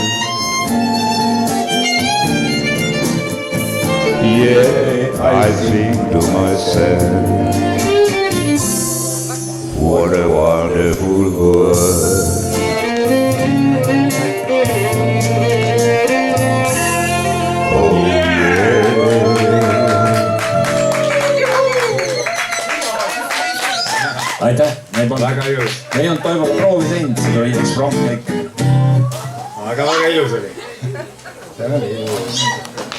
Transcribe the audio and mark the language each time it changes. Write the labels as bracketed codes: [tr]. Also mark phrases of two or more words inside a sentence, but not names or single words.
[en] Yeah, I think to myself, what a wonderful world. Oh yeah. [et] Aitäh, me ei olnud toimunud proovi teinud, see oli ekspromtlik. Aga väga ilus oli. see on ilus.